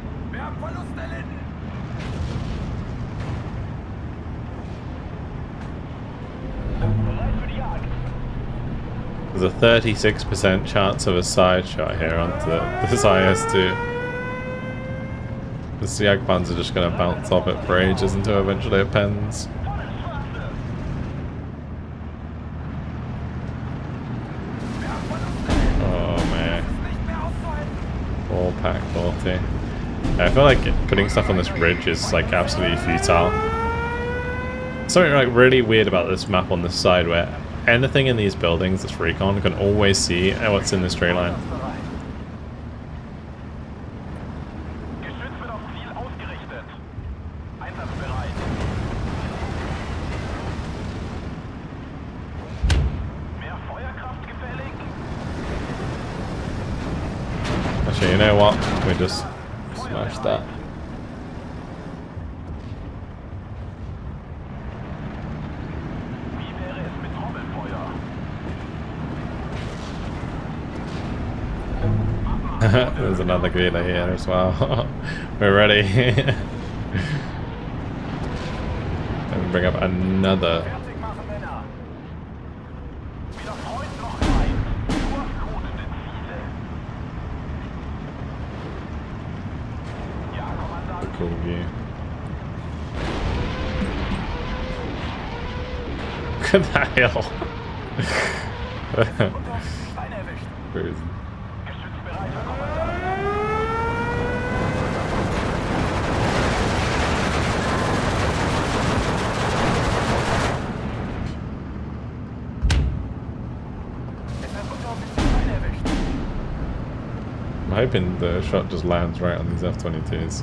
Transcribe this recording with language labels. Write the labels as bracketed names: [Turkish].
[German] Wir haben Verluste erlitten. Bereit für die Jagd. [English] There's a 36% chance of a side shot here onto this IS-2. The Jagdpanzer are just going to bounce off it for ages until eventually it pens. Oh man. [German] Nicht mehr auszuhalten. [English] All Pack 40. I feel like putting stuff on this ridge is like absolutely futile. Something like really weird about this map on this side where anything in these buildings that's recon can always see what's in this tree line. [German] Geschütz wird auf Ziel ausgerichtet. Einsatzbereit. Mehr Feuerkraft gefällig? [English] Actually, you know what? We just smash that. [German] Wie wäre es mit Trommelfeuer? [English] There's another Grilla here as well. We're ready. Let me bring up another. [German] Fertig machen, Männer. Weder Freund noch Feind. Nur kodende Ziele. Ja, Kommandant. [English] Cool view. Look at that hill. [German] Unteroffizier Feinde erwischt. [English] Crazy. [German] Geschützbereit, Herr Kommandant. Es hat Unteroffizier Feinde erwischt. [English] I'm hoping the shot just lands right on these F-22s.